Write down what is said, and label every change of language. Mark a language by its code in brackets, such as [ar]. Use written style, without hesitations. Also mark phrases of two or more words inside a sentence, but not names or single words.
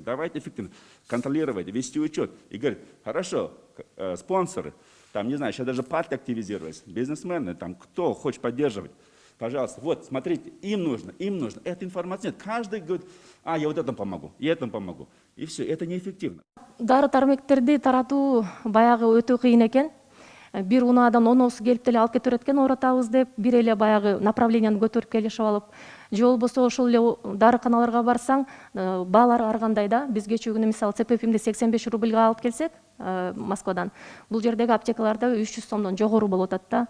[ru] Давайте эффективно контролировать, вести учет. И говорить, хорошо, спонсоры, там, не знаю, сейчас даже партии активизировались, бизнесмены, там, кто хочет поддерживать. Пожалуйста, вот, смотрите, им нужно. Эта информация нет. Каждый говорит, я вот этому помогу, я этому помогу. И все, это неэффективно. [ky] Дары тармектерди таратуу баягы өтө кыйын экен. Бир унаадан оносу келип деле алып кете берет экен, оратабыз деп, бир эле баягы направленияны көтөрүп келишип алып, же болбосо ошол эле дарыканаларга барсаң, баалар ар кандай да. Биз кечээ күнү мисалы ЦПФимди 85 рубльга алып келсек, Москвадан, бул жердеги аптекаларда 300 сомдон жогору болуп атат да.